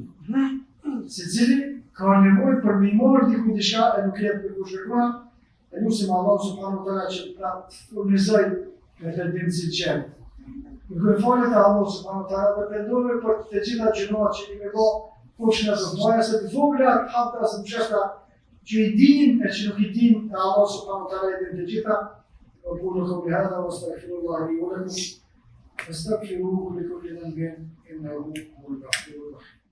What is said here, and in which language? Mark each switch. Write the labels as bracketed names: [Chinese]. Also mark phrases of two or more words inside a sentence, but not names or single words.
[Albanian] Secili ka nevojë për me i marrë dikujt diçka e nuk jetë për kushëruar, e lutim [Arabic] الله سبحانه وتعالى [Albanian] që ta furnizoj me të dim si qenë. Nuk e falet e [Arabic] الله سبحانه وتعالى [Albanian] dhe pendove për të gjitha gjërat që kemi bë kush në zonë se të vogla hapta së mshefta që i din e që nuk i din e [Arabic] الله سبحانه وتعالى [Albanian] i din të gjitha. [Arabic] وأقول قولي هذا وأستغفر الله لي ولكم فاستغفروه لكل ذنب إنه هو الغفور الرحيم.